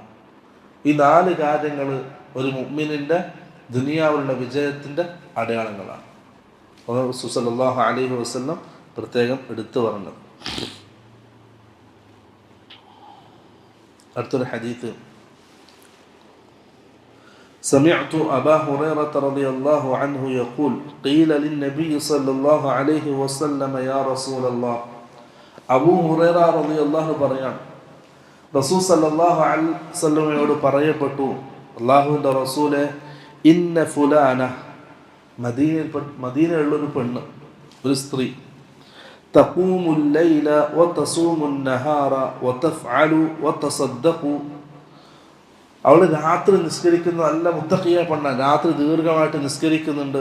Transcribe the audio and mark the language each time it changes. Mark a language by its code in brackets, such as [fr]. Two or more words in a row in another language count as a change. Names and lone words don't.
[ml] ഈ 4 കാര്യങ്ങൾ ഒരു മുഅ്മിനിൻ്റെ ദുനിയാവിലുള്ള വിജയത്തിൻ്റെ അടയാളങ്ങളാണ്. റസൂൽ [ar] صلى الله عليه وسلم [ml] പ്രത്യേകം എടുത്തു പറഞ്ഞത്. അടുത്തൊരു ഹദീത്ത്, [ar] سمعت أبا هريرة رضي الله عنه يقول قيل للنبي صلى الله عليه وسلم يا رسول الله. [ml] അബൂ ഹുറൈറ റളിയല്ലാഹു പറയാൻ, റസൂൽ [ar] صلى الله عليه وسلم [ml] പറയപ്പെട്ടു, അല്ലാഹുവിൻ്റെ റസൂലെ, [ar] إن فلانة, [ml] മദീനയിലുള്ളൊരു പെണ്ണ്, ഒരു സ്ത്രീ, [ar] تقوم الليل وتصوم النهار وتفعل وتصدق, [ml] അവൾ രാത്രി നിസ്കരിക്കുന്ന നല്ല മുത്തഖിയ പെണ്ണ, രാത്രി ദീർഘമായിട്ട് നിസ്കരിക്കുന്നുണ്ട്.